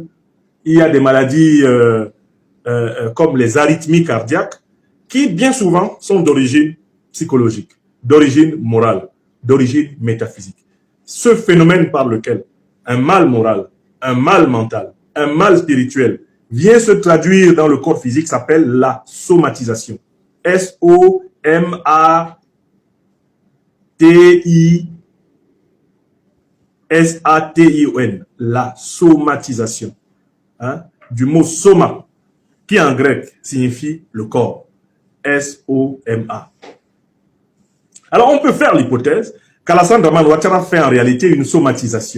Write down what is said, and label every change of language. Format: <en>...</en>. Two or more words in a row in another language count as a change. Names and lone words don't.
<fr>Il y a des maladies comme les arythmies cardiaques qui, bien souvent, sont d'origine psychologique, d'origine morale, d'origine métaphysique. Ce phénomène par lequel un mal moral, un mal mental, un mal spirituel vient se traduire dans le corps physique s'appelle la somatisation. S-O-M-A-T-I-S-A-T-I-O-N. La somatisation. Hein? Du mot soma, qui en grec signifie le corps. S-O-M-A. Alors on peut faire l'hypothèse qu'Alassane Dramane Ouattara fait en réalité une somatisation.</fr>